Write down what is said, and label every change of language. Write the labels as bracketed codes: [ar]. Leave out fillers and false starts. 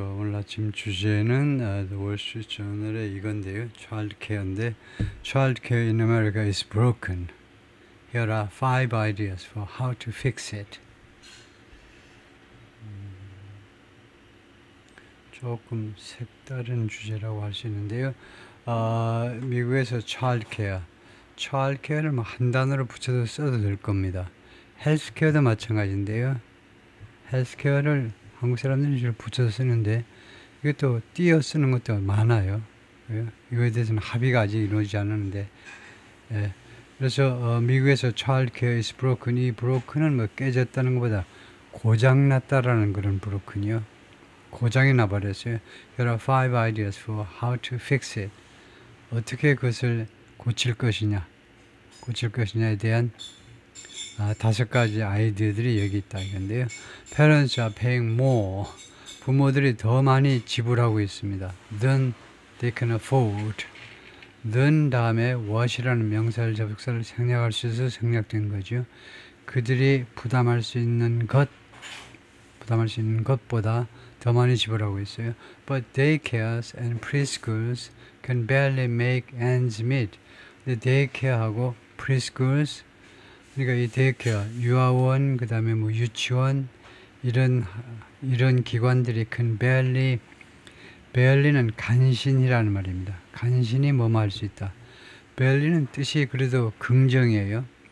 [ko] 오늘 아침 주제는 The Wall Street Journal의 이건데요. [en] Child Care인데, Child Care in America is broken. Here are 5 ideas for how to fix it. [ko] 조금 색다른 주제라고 할 수 있는데요. 미국에서 Child Care, Child Care를 뭐 한 단어로 붙여서 써도 될 겁니다. Health Care도 마찬가지인데요. Health Care를 한국 사람들이 주로 붙여서 쓰는데 이것도 띄어 쓰는 것도 많아요. 예, 이거에 대해서는 합의가 아직 이루어지지 않았는데, 예, 그래서 미국에서 [en] child care is broken, [ko] 이 broken은 뭐 깨졌다는 것보다 고장났다라는 그런 broken이요. 고장이 나버렸어요. [en] There are 5 ideas for how to fix it. [ko] 어떻게 그것을 고칠 것이냐에 대한 5가지 아이디어들이 여기 있다 이건데요. [en] Parents are paying more. [ko] 부모들이 더 많이 지불하고 있습니다. [en] Than they can afford. [ko] than 다음에 what이라는 명사를 접속사를 생략할 수 있어서 생략된 거죠. 그들이 부담할 수 있는 것보다 더 많이 지불하고 있어요. [en] But daycares and preschools can barely make ends meet. [ko] 근데 daycare하고 preschools, 그러니까 이 데이케어, 유아원, 그 다음에 뭐 유치원, 이런 기관들이 큰 barely는 간신이라는 말입니다. 간신히 뭐뭐 할 수 있다. barely는 뜻이 그래도 긍정이에요.